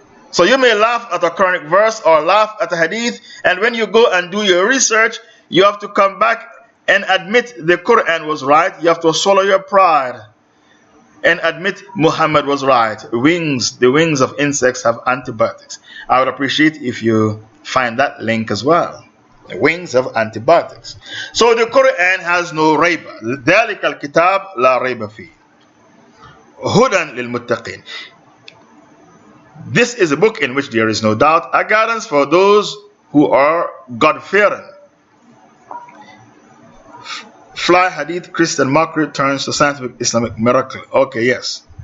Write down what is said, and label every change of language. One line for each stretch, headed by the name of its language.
English: So you may laugh at a Quranic verse or laugh at a hadith, and when you go and do your research, you have to come back and admit the Quran was right. You have to swallow your pride and admit Muhammad was right. The wings of insects have antibiotics. I would appreciate if you find that link as well. wings of antibiotics. So the Quran has no rayba.
Arabic: ذلك الكتاب لا ريب فيه هدى للمتقين.
English: This is a book in which there is no doubt, a guidance for those who are God-fearing. Fly hadith, Christian mockery turns to scientific Islamic miracle. Okay, yes.